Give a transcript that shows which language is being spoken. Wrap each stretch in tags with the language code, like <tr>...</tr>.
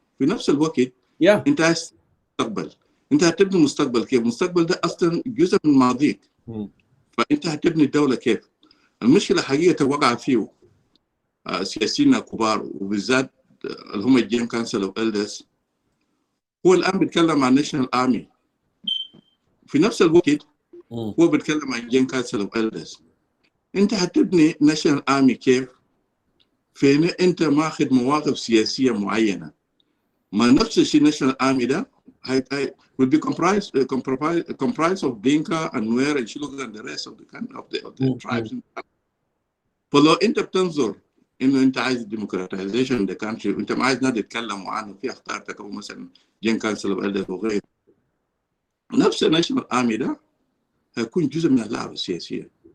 <ar>في نفس الوقت أنت عايز مستقبل، أنت هتبني مستقبل كيف؟ المستقبل ده أصلا جزء من ماضيك، فأنت هتبني الدولة كيف؟ المشكلة حقيقة وقع فيه سياسيين كبار، وبالذات اللي هم الجيم كانسل اوف إلدرز. هو الآن بيتكلم عن ناشونال آرمي، في نفس الوقت هو بيتكلم عن جيم كانسل اوف إلدرز. أنت هتبني ناشونال آرمي كيف؟ فين أنت ماخذ مواقف سياسية معينة. ما نفس الشيء ناشونال آرمي ده</ar> <en>will be comprised of Dinka and Nuer and Shuluk and the rest of the tribes.</en> <ar>فلو أنت بتنظر إنه أنت عايز</ar> <en>democratization the country</en> <ar>وأنت ما عايز نادي يتكلموا عنه في أخطار تكون مثلا جين كانسل اوف إلدرز وغيره، نفس الناشونال آرمي ده هيكون جزء من اللعبة السياسية.</ar>